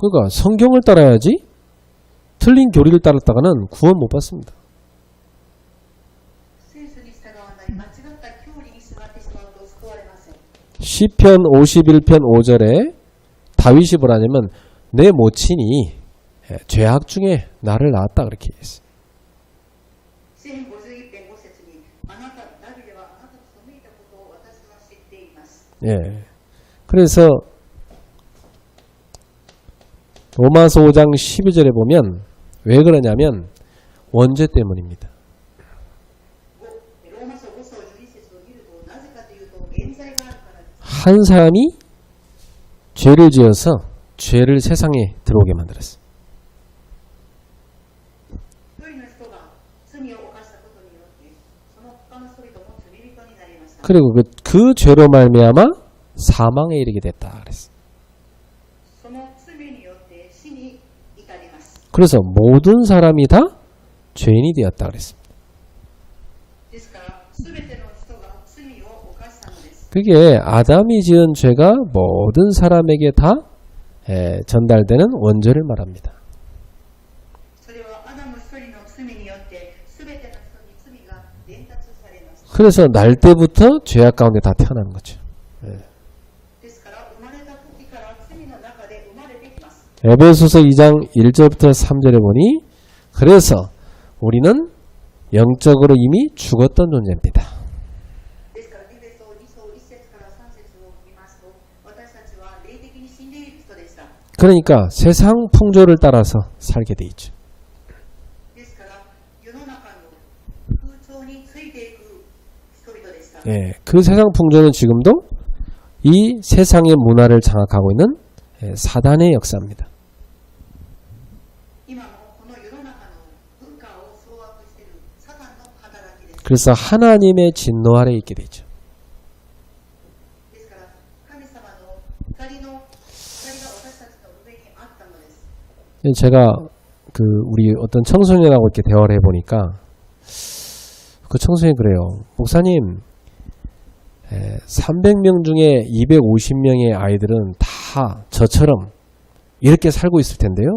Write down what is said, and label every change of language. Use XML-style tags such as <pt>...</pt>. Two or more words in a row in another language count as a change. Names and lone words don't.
<ko>그러니까 성경을 따라야지 틀린 교리를 따랐다가는 구원 못 받습니다.</ko> <ja>聖書に従わない間違った教理に従ってしまうと救われません。</ja> <ko>시편 51편 5절에 다윗이 뭐라냐면 내 모친이 죄악 중에 나를 낳았다 그렇게 했어요.</ko> <ja>詩編51編5節に、あなた、ダビデはあなたと背いたことを私は知っています。</ja> <ko>예. 그래서 로마서 5장 12절에 보면 왜 그러냐면 원죄 때문입니다.</ko> <ja>ローマ書5章12節を見ると、なぜかというと、原罪があるからです。</ja> <ko>한 사람이 죄를 지어서 죄를 세상에 들어오게 만들었어요.</ko> <ja>一人の人が罪を犯したことによって、その他の人々も罪人になりました。</ja> <ko>그리고 그 죄로 말미암아 사망에 이르게 됐다 그랬어요.</ko> <ja>その罪によって死に至ります。</ja> <ko>그래서 모든 사람이 다 죄인이 되었다 그랬습니다.</ko> <ja>ですから、すべての人が罪を犯したのです。</ja> <ko>그게 아담이 지은 죄가 모든 사람에게 다 전달되는 원죄를 말합니다.</ko> <ja>それはアダム一人の罪によってすべての人に罪が伝達されます。</ja> <ko>그래서 날 때부터 죄악 가운데 다 태어나는 거죠.</ko> <ja>ですから生まれた時から罪の中で生まれてきます。</ja> <ko>에베소서 2장 1절부터 3절에 보니 그래서 우리는 영적으로 이미 죽었던 존재입니다.</ko> <ja>ですからエペソ2章1節から3節を見ますと、私たちは霊的に死んでいる人でした。</ja> <ko>그러니까 세상 풍조를 따라서 살게 돼 있죠.</ko> <ja>ですから世の中の風潮についていく人々でした。</ja> <ko>예, 그 세상 풍조는 지금도 이 세상의 문화를 장악하고 있는 사단의 역사입니다.</ko> <ja>今もこの世の中の文化を掌握しているサタンの働きです。</ja> <ko>그래서 하나님의 진노 아래 있게 되죠.</ko> <ja>ですから神様の光が私たちの上にあったのです。</ja> <ko>제가 그 우리 어떤 청소년하고 이렇게 대화를 해보니까 그 청소년이 그래요. 목사님, 300명 중에 250명의 아이들은 다 저처럼 이렇게 살고 있을 텐데요.</ko>